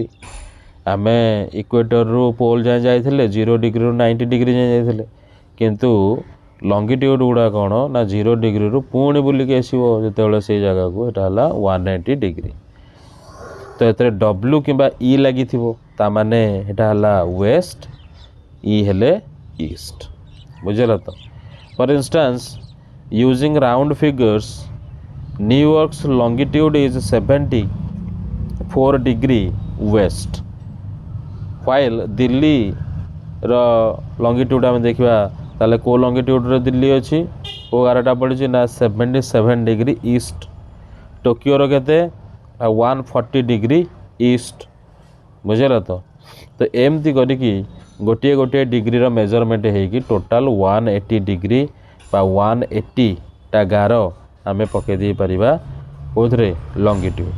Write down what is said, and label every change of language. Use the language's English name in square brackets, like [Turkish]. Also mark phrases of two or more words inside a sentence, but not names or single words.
[Odia] ଆମେ ଇକ୍ୱେଟରରୁ ପୋଲ୍ ଯାଏଁ ଯାଇଥିଲେ 0 ଡିଗ୍ରୀରୁ 90 ଡିଗ୍ରୀ ଯାଏଁ ଯାଇଥିଲେ, କିନ୍ତୁ ଲଙ୍ଗିଟ୍ୟୁଡ଼ ଗୁଡ଼ା କ'ଣ ନା 0 ଡିଗ୍ରୀରୁ ପୁଣି ବୁଲିକି ଆସିବ ଯେତେବେଳେ ସେଇ ଜାଗାକୁ, ଏଇଟା ହେଲା 180 ଡିଗ୍ରୀ। ତ ଏଥିରେ ଡବ୍ଲ୍ୟୁ କିମ୍ବା ଇ ଲାଗିଥିବ, ତାମାନେ ଏଇଟା ହେଲା ୱେଷ୍ଟ, ଇ ହେଲେ ଇଷ୍ଟ। ବୁଝିଲ ତ? [English] for instance, using round figures, New York's longitude is 74 degree west, while Delhi [Odia] ର longitude ଆମେ ଦେଖିବା ତାହେଲେ କେଉଁ longitudeରେ ଦିଲ୍ଲୀ ଅଛି, କେଉଁ ଗାରଟା ପଡ଼ିଛି ନା 77 [English] degree east. [Odia] ଟୋକିଓର କେତେ 140 [English] degree east. [Odia] ବୁଝିଲ ତ? ତ ଏମିତି କରିକି ଗୋଟିଏ ଗୋଟିଏ ଡିଗ୍ରୀର ମେଜରମେଣ୍ଟ ହେଇକି ଟୋଟାଲ୍ 180 ଡିଗ୍ରୀ ବା 180ଟା ଗାର ଆମେ ପକାଇ ଦେଇପାରିବା କେଉଁଥିରେ, ଲଙ୍ଗିଟ୍ୟୁଡ଼।